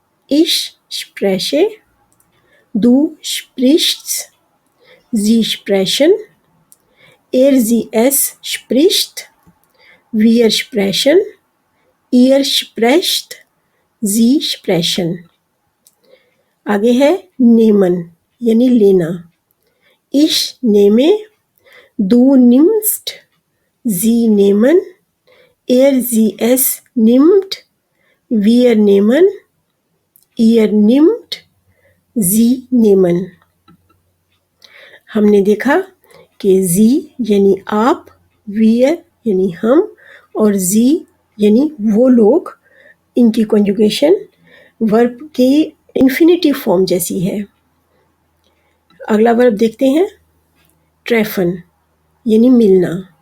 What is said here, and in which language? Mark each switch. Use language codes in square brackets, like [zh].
[de] इश स्प्रेशे, डू स्प्रिश्ट्स, जी स्प्रेशन, एस स्प्रिश्ट, wir sprechen, ihr sprecht, sie sprechen। [hi] आगे है नेमन यानी लेना। [de] ich nehme, du nimmst, sie nehmen, es nimmt, wir nehmen, ihr nimmt, sie nehmen। [hi] हमने देखा कि जी यानी आप, wir यानी हम और जी यानी वो लोग, इनकी कॉन्जुगेशन वर्ब की इन्फिनिटिव फॉर्म जैसी है। अगला वर्ब देखते हैं ट्रेफन यानी मिलना।